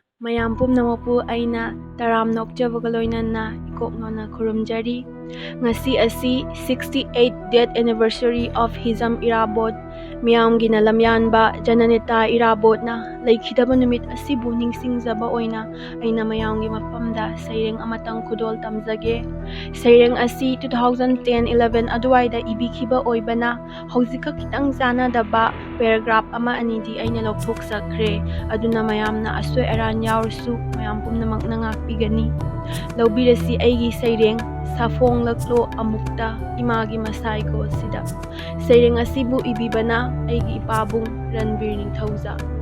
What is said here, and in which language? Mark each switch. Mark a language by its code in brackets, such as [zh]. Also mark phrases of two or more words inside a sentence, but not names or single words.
[mni] ꯃꯌꯥꯝ ꯄꯨꯝꯅꯃꯛꯄꯨ ꯑꯩꯅ ꯇꯔꯥꯝꯅ ꯑꯣꯛꯆꯕꯒ ꯂꯣꯏꯅꯅ ꯏꯀꯣꯛꯅꯣꯅ ꯈꯨꯔꯨꯝꯖꯔꯤ꯫ ꯉꯁꯤ ꯑꯁꯤ [en] 68th death anniversary of Hizam Irabot, [mni] ꯃꯤꯌꯥꯝꯒꯤꯅ ꯂꯝꯌꯥꯟꯕ ꯖꯅꯅꯦꯇꯥ ꯏꯔꯥꯕꯣꯠꯅ ꯂꯩꯈꯤꯗꯕ ꯅꯨꯃꯤꯠ ꯑꯁꯤꯕꯨ ꯅꯤꯡꯁꯤꯡꯖꯕ ꯑꯣꯏꯅ ꯑꯩꯅ ꯃꯌꯥꯝꯒꯤ ꯃꯐꯝꯗ ꯁꯩꯔꯦꯡ ꯑꯃꯇꯪ ꯈꯨꯗꯣꯜ ꯇꯝꯖꯒꯦ꯫ ꯁꯩꯔꯦꯡ ꯑꯁꯤ 2010-11 ꯑꯗꯨꯋꯥꯏꯗ ꯏꯕꯤꯈꯤꯕ ꯑꯣꯏꯕꯅ ꯍꯧꯖꯤꯛꯀ ꯈꯤꯇꯪ ꯆꯥꯟꯅꯗꯕ ꯄꯦꯔꯥꯒ꯭ꯔꯥꯐ ꯑꯃ ꯑꯅꯤꯗꯤ ꯑꯩꯅ ꯂꯧꯊꯣꯛꯆꯈ꯭ꯔꯦ, ꯑꯗꯨꯅ ꯃꯌꯥꯝꯅ ꯑꯁꯣꯏ ꯑꯔꯥꯟ ꯌꯥꯎꯔꯁꯨ ꯃꯌꯥꯝ ꯄꯨꯝꯅꯃꯛꯅ ꯉꯥꯛꯄꯤꯒꯅꯤ꯫ ꯂꯧꯕꯤꯔꯁꯤ ꯑꯩꯒꯤ ꯁꯩꯔꯦꯡ ꯁꯥꯐꯣꯡꯂꯛꯂꯣ ꯑꯃꯨꯛꯇ ꯏꯃꯥꯒꯤ ꯃꯁꯥꯏꯒꯣꯜꯁꯤꯗ꯫ ꯁꯩꯔꯦꯡ ꯑꯁꯤꯕꯨ ꯏꯕꯤꯕꯅ ꯑꯩꯒꯤ ꯏꯄꯥꯕꯨꯡ ꯔꯟꯕꯤꯔ ꯅꯤꯡꯊꯧꯖꯥ꯫